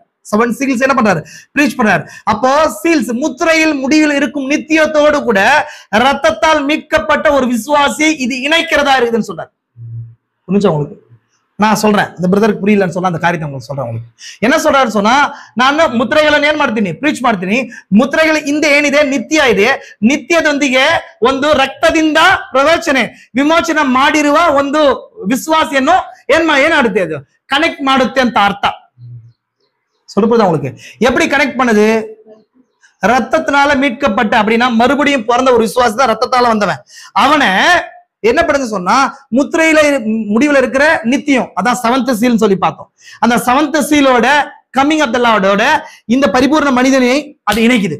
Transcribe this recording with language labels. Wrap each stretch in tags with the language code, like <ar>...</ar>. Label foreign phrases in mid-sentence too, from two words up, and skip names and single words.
<ta>7 சீல்ஸ் என்ன பண்றாரு? பிரீச் பண்றாரு. அப்போ சீல்ஸ் முத்திரையில் முடிவில் இருக்கும் நித்தியத்தோடு கூட ரத்தத்தால் மீட்கப்பட்ட ஒரு விசுவாசி இது இணைக்கிறதா இருக்குதுன்னு சொல்றாரு. புரிஞ்சா உங்களுக்கு? நான் சொல்றேன், இந்த பிரதருக்கு புரியலன்னு சொன்னா அந்த காரியத்தை உங்களுக்கு சொல்றேன். உங்களுக்கு என்ன சொல்றாரு சொன்னா,</ta> <kn>ನಾನು ಮುದ್ರೆಗಳನ್ನು ಏನ್ ಮಾಡ್ತೀನಿ? ಪ್ರೀಚ್ ಮಾಡ್ತೀನಿ. ಮುದ್ರೆಗಳ ಹಿಂದೆ ಏನಿದೆ? ನಿತ್ಯ ಇದೆ. ನಿತ್ಯದೊಂದಿಗೆ ಒಂದು ರಕ್ತದಿಂದ ಪ್ರವಚನೆ ವಿಮೋಚನೆ ಮಾಡಿರುವ ಒಂದು ವಿಶ್ವಾಸಿಯನ್ನು ಏನಾಡುತ್ತೆ? ಅದು ಕನೆಕ್ಟ್ ಮಾಡುತ್ತೆ ಅಂತ ಅರ್ಥ.</kn> <ta>சொல்லுதா உங்களுக்கு? எப்படி கனெக்ட் பண்ணுது? ரத்தத்தினால மீட்கப்பட்ட அப்படின்னா மறுபடியும் பிறந்த ஒரு விசுவாசி தான் ரத்தத்தால வந்தவன். அவனை என்ன பண்ணுது சொன்னா, முத்திரையில முடிவுல இருக்கிற நித்தியம், அதான் 7th சீல் சொல்லி பார்த்தோம். அந்த 7th சீலோட</ta> <en>coming of the Lord</en> <ta>இந்த பரிபூர்ண மனிதனை அது இணைக்குது.</ta>